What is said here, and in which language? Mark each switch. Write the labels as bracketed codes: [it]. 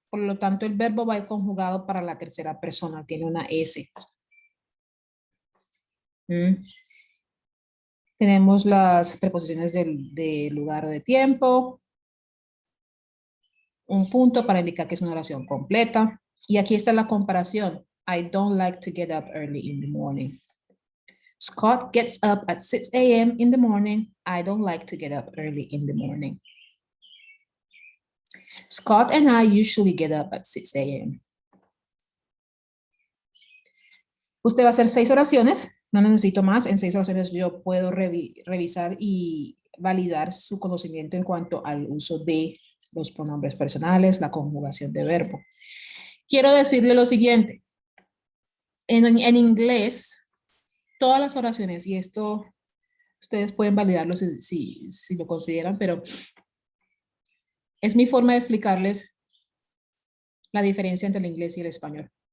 [es] Por lo tanto, el verbo va a ir conjugado para la tercera persona, tiene una S. Tenemos las preposiciones de lugar o de tiempo. Un punto para indicar que es una oración completa. Y aquí está la comparación. [en] I don't like to get up early in the morning. Scott gets up at 6 a.m. in the morning. I don't like to get up early in the morning. Scott and I usually get up at 6 a.m. [es] Usted va a hacer 6 oraciones. No necesito más. En 6 oraciones yo puedo revisar y validar su conocimiento en cuanto al uso de los pronombres personales, la conjugación de verbo. Quiero decirle lo siguiente. En inglés, todas las oraciones, y esto ustedes pueden validarlo si lo consideran, pero es mi forma de explicarles la diferencia entre el inglés y el español.